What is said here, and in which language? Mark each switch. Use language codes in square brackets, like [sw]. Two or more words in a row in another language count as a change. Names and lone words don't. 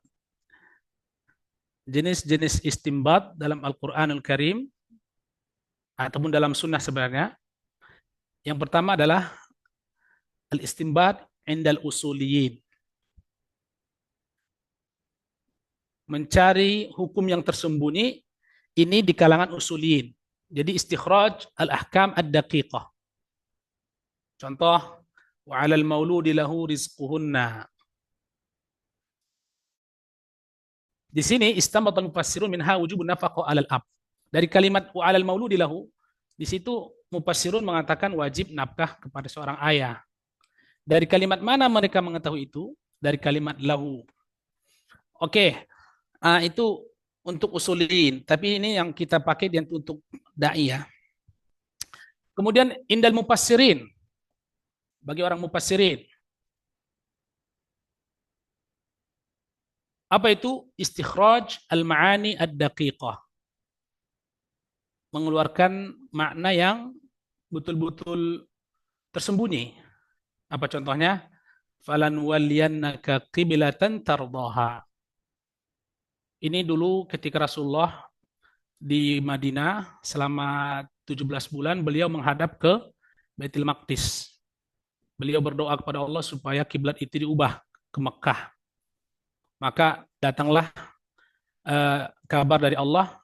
[id] Jenis-jenis istimbat dalam Al-Quranul Karim ataupun dalam sunnah sebenarnya. Yang pertama adalah [ar] الاستنباط عند الأصوليين. [id] Mencari hukum yang tersembunyi ini di kalangan usuliyin. [ar] Jadi استخراج الأحكام الدقيقة. Contoh, وعلى المولود له رزقهن. Di sini استنبط مفسرون منها وجوب نفقة على الأب. [id] Dari kalimat [ar] وعلى المولود له, [id] di situ mufassirun mengatakan wajib nafkah kepada seorang ayah. Dari kalimat mana mereka mengetahui itu? Dari kalimat lahu. Oke, itu untuk usulin. Tapi ini yang kita pakai untuk da'i ya. Kemudian [ar] عند المفسرين. [id] Bagi orang mufassirin. Apa itu? [ar] استخراج المعاني الدقيقة. [id] Mengeluarkan makna yang betul-betul tersembunyi. Apa contohnya? [ar] فلنولينك قبلة ترضاها. [id] Ini dulu ketika Rasulullah di Madinah selama 17 bulan beliau menghadap ke Baitul Maqdis. Beliau berdoa kepada Allah supaya kiblat itu diubah ke Mekah. Maka datanglah kabar dari Allah.